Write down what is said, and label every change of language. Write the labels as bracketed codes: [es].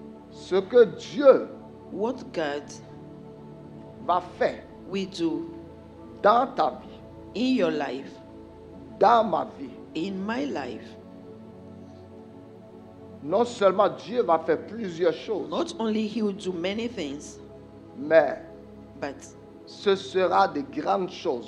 [fr] ce que Dieu [en] what God [fr] va faire [en] will do [fr] dans ta vie, [en] in your life, [fr] dans ma vie. [en] in my life. [fr] Non seulement Dieu va faire plusieurs choses, [en] Not only He will do many things, [fr] mais [en] but [fr] ce sera de grandes choses.